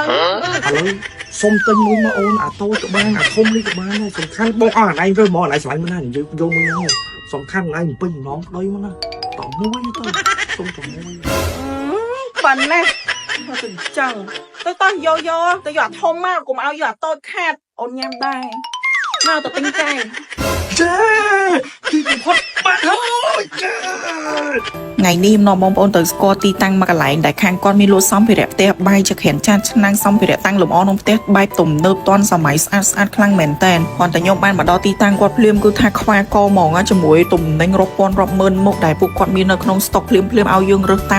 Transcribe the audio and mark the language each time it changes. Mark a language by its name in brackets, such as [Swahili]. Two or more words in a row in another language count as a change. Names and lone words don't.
[Khmer] ឥឡូវសុំទិញមួយមកអូនអាតូចក៏បានអាធំនេះក៏បានដែរសំខាន់បងអស់អាឯងទៅមកអាឯងឆ្លាញ់មិនណានិយាយយកមួយហ្នឹងសំខាន់អាឯងពេញម្ដងក្តីមកណាតមួយទៅសុំតមួយ ប៉ាន់ណាមកទៅអញ្ចឹងទៅតោះយកទៅយកអាធំមកកុំឲ្យយកអាតូចខាតអូនញ៉ាំដែរមកទៅទិញចាយ [Vietnamese] Chà, thì một phút mà thôi. Chà. [Khmer] ថ្ងៃនេះខ្ញុំនាំបងប្អូនទៅស្គាល់ទីតាំងមកកន្លែងដែលខាងគាត់មានលក់សម្ភារៈផ្ទះបាយជាក្រានចានឆ្នាំងសម្ភារៈតាំងលម្អក្នុងផ្ទះបាយទំនើបទាន់សម័យស្អាតខ្លាំងមែនតើគាត់ តែខ្ញុំបានមកដល់ទីតាំងគាត់ភ្លាមគឺថាខ្វះកហ្មងជាមួយទំនិញរាប់ពាន់រាប់ម៉ឺនមុខដែលពួកគាត់មាននៅក្នុងស្តុកភ្លាមឲ្យយើងរើសតាម